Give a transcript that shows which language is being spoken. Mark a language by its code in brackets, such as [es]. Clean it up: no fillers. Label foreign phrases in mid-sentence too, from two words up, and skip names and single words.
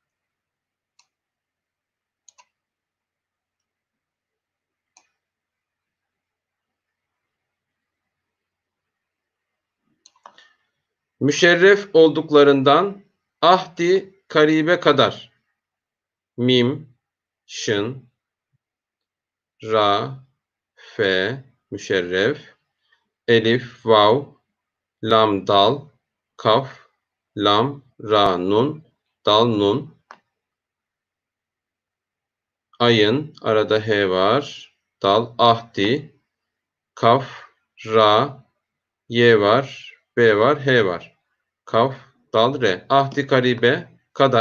[tr] Müşerref olduklarından ahdi karibe kadar. Mim, şın, ra, fe, müşerref, elif, vav, lam, dal, kaf, lam, ra, nun, dal, nun, ayın, arada he var, dal, ahdi, kaf, ra, y var, b var, h var. Kaf, dal, re. Ahdi karibe kadar.